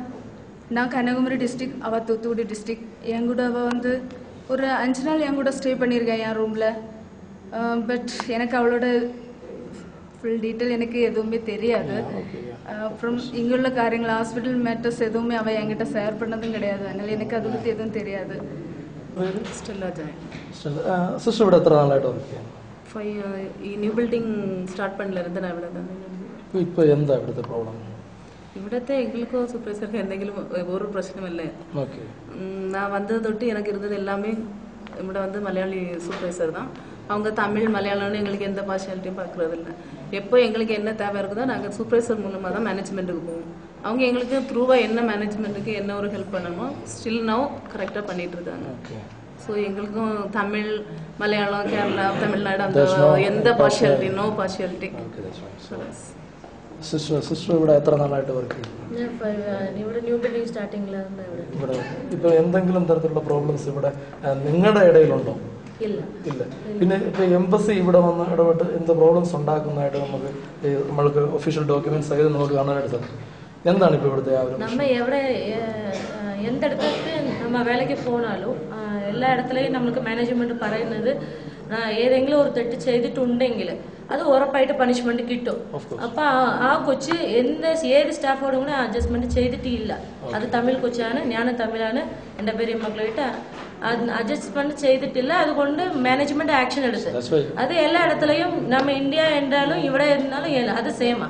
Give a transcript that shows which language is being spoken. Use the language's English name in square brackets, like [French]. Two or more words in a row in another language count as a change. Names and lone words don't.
[Tamil] நான் கன்னியாகுமரி டிஸ்ட்ரிக், அவள் தூத்துக்குடி டிஸ்ட்ரிக். என் கூட அவள் வந்து ஒரு 5 நாள் என் கூட ஸ்டே பண்ணியிருக்கேன் என் ரூமில். பட் எனக்கு அவளோட [English] full detail [Tamil] எனக்கு எதுவுமே தெரியாது. அப்புறம் இங்கே உள்ள காரியங்கள் [English] hospital matters [Tamil] எதுவுமே அவள் என்கிட்ட ஷேர் பண்ணதும் கிடையாது. அதனால் எனக்கு அதை பற்றி எதுவும் தெரியாது. [Malayalam] സിസ്റ്റർ ഇവിടെ എത്ര നാളായിട്ട് വർക്ക് ചെയ്യാം? ഈ [English] new building start [Malayalam] പണിലിരുന്ന് நான் ഇവിടെ தான். இப்போ എന്താ ഇവിടുത്തെ പ്രോബ്ലം? ഇവിടത്തെ എங்களுக்கு സൂപ്പർവൈസർക്ക് എന്തെങ്കിലും ഒരു പ്രശ്നമല്ലേ? [Tamil] நான் வந்தது தொட்டு எனக்கு இருந்தது எல்லாமே ഇവിടെ வந்து மலையாளி சூப்பர்வைசர் தான். அவங்க தமிழ் மலையாளம்னு எங்களுக்கு எந்த பார்ஷியாலிட்டியும் பார்க்கறது இல்லை. எப்போ எங்களுக்கு என்ன தேவை இருக்குதோ நாங்கள் சூப்பர்வைசர் மூலமாக தான் மேனேஜ்மெண்ட்டுக்கு போவோம். அவங்க எங்களுக்கு த்ரூவாக என்ன மேனேஜ்மெண்ட்டுக்கு என்ன ஒரு ஹெல்ப் பண்ணணுமோ [English] still now [Tamil] கரெக்டாக பண்ணிட்டு இருக்காங்க. ஸோ எங்களுக்கும் தமிழ் மலையாளம் கேரளா தமிழ்நாடு அந்த எந்த பார்ஷியாலிட்டி [English] no partiality. [Malayalam] സിസ്റ്റർ ഇവിടെ എത്ര നാളായിട്ട് വർക്ക് ചെയ്യും? ഇവിടെ [English] new building [Malayalam] സ്റ്റാർട്ടിംഗിലാണ് ഇവിടെ. ഇപ്പൊ എന്തെങ്കിലും തരത്തിലുള്ള പ്രോബ്ലംസ് ഇവിടെ നിങ്ങളുടെ ഇടയിലുണ്ടോ? ഇല്ല. പിന്നെ ഇപ്പൊ എംബസി ഇവിടെ വന്ന് ഇടപെട്ട് എന്ത് പ്രോബ്ലംസ് ഉണ്ടാക്കുന്നതായിട്ട് നമ്മൾക്ക് [English] official documents [Malayalam] സഹിതം നമുക്ക് കാണാനായിട്ട് സാധിക്കും. എന്താണ് ഇപ്പൊ ഇവിടുത്തെ നമ്മ എവിടെ [Tamil] எந்த இடத்துக்கு நம்ம வேலைக்கு போனாலும் எல்லா இடத்துலையும் நம்மளுக்கு மேனேஜ்மெண்ட் [Malayalam] പറയുന്നത് ഏതെങ്കിലും ഒരു തെറ്റ് ചെയ്തിട്ടുണ്ടെങ്കിൽ അത് ഉറപ്പായിട്ട് പണിഷ്മെന്റ് കിട്ടും. അപ്പൊ ആ കൊച്ച് ഏത് സ്റ്റാഫോടും കൂടെ അഡ്ജസ്റ്റ്മെന്റ് ചെയ്തിട്ടില്ല. അത് തമിഴ് കൊച്ചാണ്, ഞാൻ തമിഴാണ്, എന്റെ പേര് മക്കളായിട്ട് അഡ്ജസ്റ്റ്മെന്റ് ചെയ്തിട്ടില്ല. അതുകൊണ്ട് [English] management action [Malayalam] എടുത്ത് അത് എല്ലാ ഇടത്തിലെയും നമ്മ ഇന്ത്യ എന്തായാലും ഇവിടെ இருந்தாலும் അത് സെയിമാ.